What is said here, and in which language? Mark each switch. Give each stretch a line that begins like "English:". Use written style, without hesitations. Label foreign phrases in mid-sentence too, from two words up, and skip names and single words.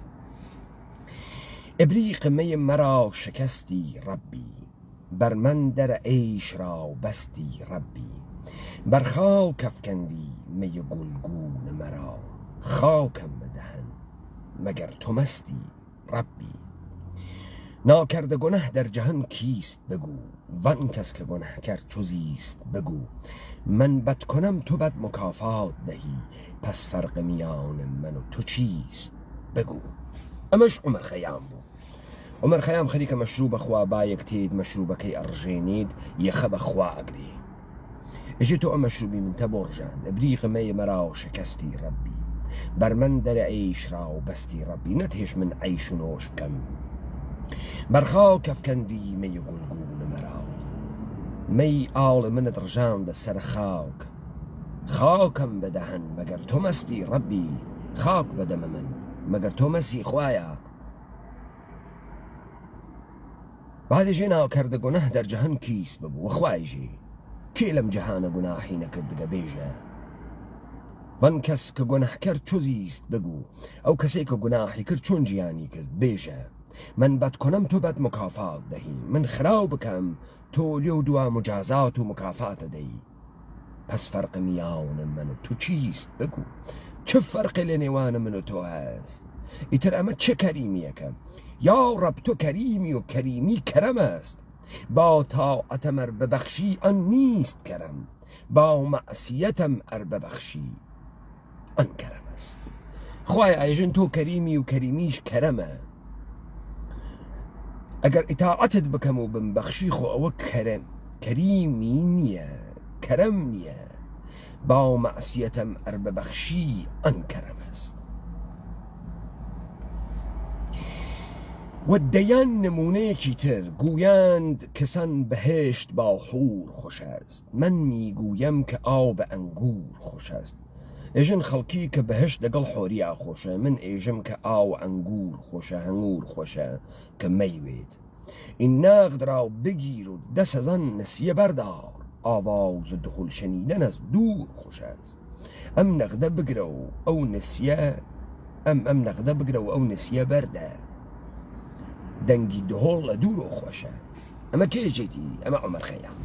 Persian: ئبریق مەی مەرا شکستی ڕەبی، بەرمەن دەرە ئەیشرا و بەستی ڕەبی. بەرخاو کەفکەندی مەیە گولگونە مەرا، خاوکەم بدەهن مەگەر تۆ مەستی ڕەبی. ناکەردە گونەه دەرجەهەن کیست بگو، وان کەس کە گونەهکەر چو زیست بگو. من بەد کۆنەم تۆ بەد مکافات دەهی، پەس فەرقە میانم من و تۆ چیست بگو.
Southern Kurdish: ئەمەش عومەر خەیام بوو. عومەر خەیام خەریکە مەشروب بەخوا با یەکتێت مەشروبەکەی ئەڕژێنێت یەخە بەخوا ئەگرێ. ئەژێ تۆ ئەم مەشروبی من تە بۆ ڕژان،
Persian: ئەبریق مەی مەرا و شکستی ڕەبی، بەرمەن دەرە ئەیشرا و بەستی ڕەبی.
Southern Kurdish: نەتێش من عەیش و نۆش بکەم،
Persian: بەرخاو کەفکەندی مەیە گولگونە مەرا.
Southern Kurdish: مەی ئاڵ منت ڕژاندە سەر خاوک،
Persian: خاوکەم بدەهەن مەگەر تۆ مەستی ڕەبی.
Southern Kurdish: خاک بەدەمە من مەگەر تۆ مەسی خوایە.
Persian: بعدێژێ ناکەردە گونەه دەرجەهەن کیست بگو،
Southern Kurdish: وەخوایژێ کێ لەم جەهانە گوناحی نەکردگە بێژە.
Persian: وان کەس کە گونەهکەر چۆ زیست بگو،
Southern Kurdish: ئەو کەسێک کە گوناحی کرد چۆن گیانی کرد بێژە.
Persian: من بەد کۆنەم تۆ بەد مکافات دەهی،
Southern Kurdish: من خراو بکەم تۆ لێ و دوا مجازات و مکافاتە دەی.
Persian: پەس فەرقە میانم من و تۆ چیست بگو،
Southern Kurdish: چه فەرقی لە نێوانە من و تۆ هەست. ئیتر ئەمە چه کەریمیەکە،
Persian: یا ڕەب تۆ کەریمی و کەریمی کەرەم است. با تاعەتەم ئەر ببەخشی ئەن نیست کەرەم، با مەعسیەتەم ئەر ببەخشی ئەن کەرەم است.
Southern Kurdish: خوای ئایژن تۆ کەریمی و کەریمیش کەرەمە. ئەگەر ئیتاعەتت بکەم و بمبەخشی خۆ ئەوە کەریمی نییە، کەرەم نییە.
Persian: با مەعسیەتەم ئەر ببەخشی ئەن کەرەم است.
Southern Kurdish: و دەیان نمونەیەکی تر
Persian: گویاند کەسان بەهێشت با حور خۆش است، من میگویم کە ئاو بە ئەنگور خۆش است.
Southern Kurdish: ئێژن خەڵکی کە بەهێشت لەگەڵ حۆریا خۆشە، من ئێژم کە ئاو ئەنگور خۆشە، هەنگور خۆشە کە مەیوێت.
Persian: این نەغد را بگیر و دەسەزان نسیە بەردار، ئاواز دهۆل شەنیدەن از دوور خۆش است.
Southern Kurdish: ئەم نەغدە بگرە و ئەو نسیە، ئەم نەغدە بگرە و ئەو نسیە بەردە، دەنگی دهۆڵ لە دوورۆ خۆشە. ئەمە کێژێتی؟ ئەمە عومەر خەیام.